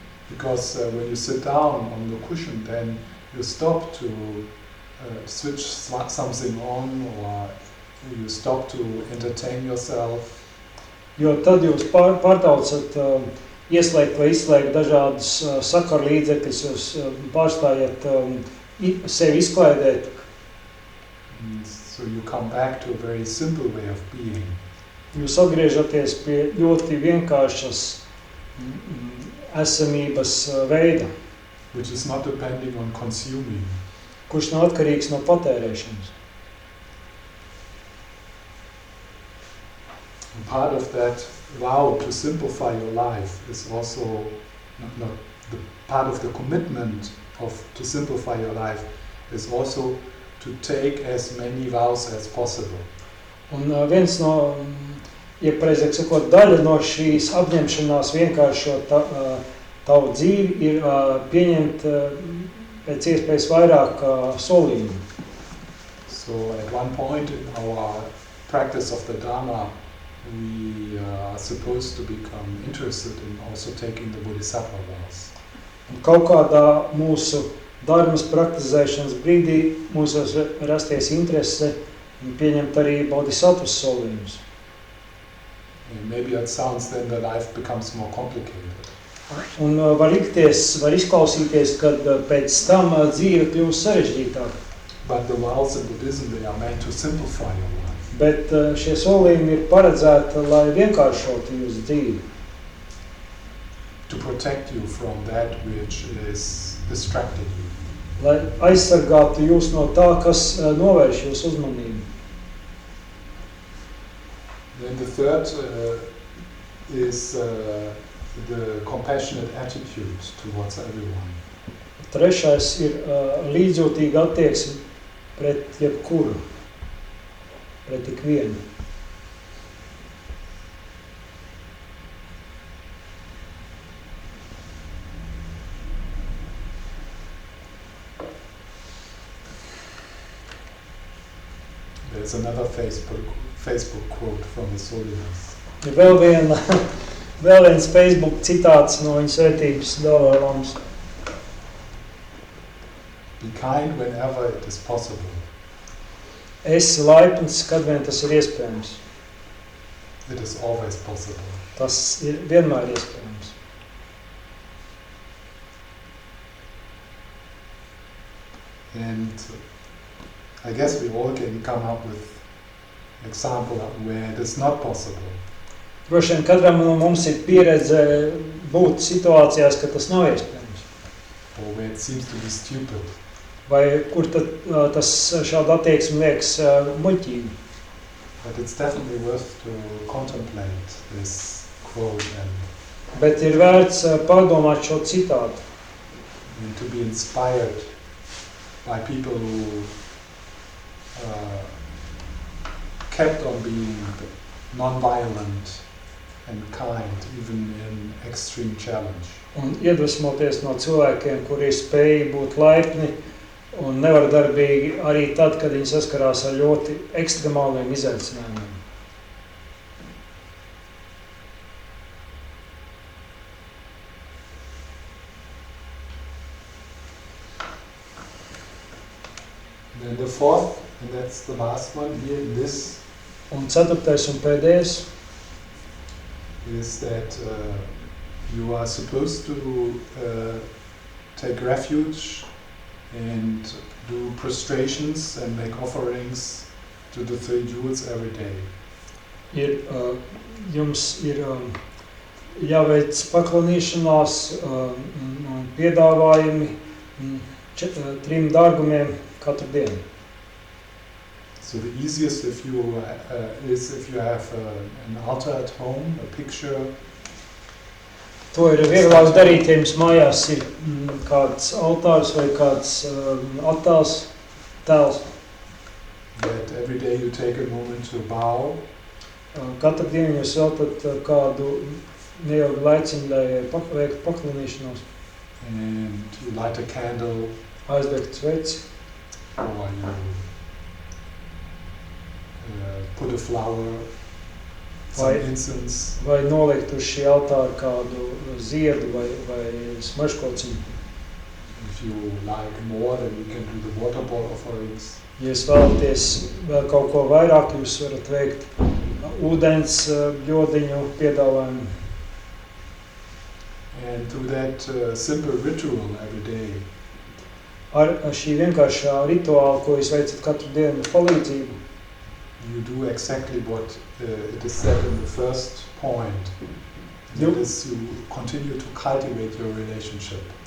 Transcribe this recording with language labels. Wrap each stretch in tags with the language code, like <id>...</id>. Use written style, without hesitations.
<en>Because when you sit down on the cushion, then you stop to switch something on, or you stop to entertain yourself.</en> <lv>Jo tad jūs pārtaucat ieslēgt vai izslēgt dažādus sakaru līdzekļus, jūs pārstājat sevi izklaidēt.</lv> <en>So you come back to a very simple way of being.</en> <lv>Jūs atgriežaties pie ļoti vienkāršas esamības veida,</lv> <en>which is not depending on consuming.</en> <lv>Kurš nav atkarīgs no patērēšanas.</lv> <en>And part of that vow to simplify your life is also not the part of the commitment to simplify your life is also to take as many vows as possible.</en> <lv>Un viens no, pareizāk sakot, daļa no šīs apņemšanās vienkāršot tavu dzīvi ir pieņemt pēc iespējas vairāk solījumu.</lv> <en>So at one point in our practice of the Dharma, we are supposed to become interested in also taking the Bodhisattva vows.</en> <lv>Un kaut kādā mūsu dharmas praktizēšanas brīdī mums rasties interese un pieņemt arī bodhisattvas solījumus.</lv> <en>And maybe it sounds then that life becomes more complicated.</en> <lv>Un var izklausīties, kad pēc tam dzīve kļūst sarežģītāka.</lv> <en>But the vows in Buddhism, they are meant to simplify your life.</en> <lv>Bet šie solījumi ir paredzēti, lai vienkāršotu jūsu dzīvi.</lv> <en>To protect you from that which is distracting you.</en> <lv>Lai aizsargātu jūs no tā, kas novērš jūsu uzmanību.</lv> <en>Then the third is the compassionate attitude towards everyone.</en> <lv>Trešais ir līdzjūtīga attieksme pret jebkuru, pret ikvienu.</lv> <en>There's another Facebook quote from His Holiness.</en> <lv>Ir vēl viens Facebook citāts no viņa svētības Dalai Lamas.</lv> <en>Be kind whenever it is possible.</en> <lv>Esi laipns, kad vien tas ir iespējams.</lv> <en>It is always possible.</en> <lv>Tas ir vienmēr iespējams.</lv> <en>And I guess we all can come up with example where it is not possible.</en> <lv>Droši vien katram no mums ir pieredze būt situācijās, ka tas nav iespējams.</lv> <en>Or where it seems to be stupid.</en> <lv>Vai kur tad tas šāda attieksme liekas muļķīgi.</lv> <en>But it's definitely worth to contemplate this quote</en> <lv>Bet ir vērts pārdomāt šo citātu.</lv> <en>and to be inspired by people who kept on being non-violent and kind even in extreme challenge.</en> <lv>Un iedvesmoties no cilvēkiem, kuri spēj būt laipni un nevardarbīgi arī tad, kad viņi saskarās ar ļoti ekstremāliem izaicinājumiem.</lv> <en>And then the fourth, and that's the last one here in this,</en> <lv>Un ceturtais un pēdējais</lv> <en>is that you are supposed to take refuge and do prostrations and make offerings to the three jewels every day.</en> <lv>ir, jums ir jāveic paklanīšanās un piedāvājumi trim dārgumiem katru dienu.</lv> <en>So the easiest if you is if you have an altar at home, a picture.</en> <lv>To ir vieglāk darīt, ja jums mājās ir kāds altārs vai kāds attēls, tēls.</lv> <en>That every day you take a moment to bow</en> <lv>Katru dienu jūs veltat kādu neilgu laiciņu, lai veiktu paklanīšanos,</lv> <en>and you light a candle</en> <lv>aizdegt sveci,</lv> <en>or you put a flower, some</en> <lv>Vai-</lv> <en>incense,</en> <lv>vai nolikt uz šī altāra kādu ziedu vai smaržkociņu.</lv> <en>if you like more then you can do the water bowl offerings.</en> <lv>Ja jūs vēlaties vēl kaut ko vairāk, jūs varat veikt ūdens bļodiņu piedāvājumu.</lv> <en>And do that simple ritual every day.</en> <lv>Ar šī vienkāršā rituāla, ko jūs veicat katru dienu palīdzību,</lv> <en>You do exactly what it is said in the first point. Yep. That is, you continue to cultivate your relationship.</en>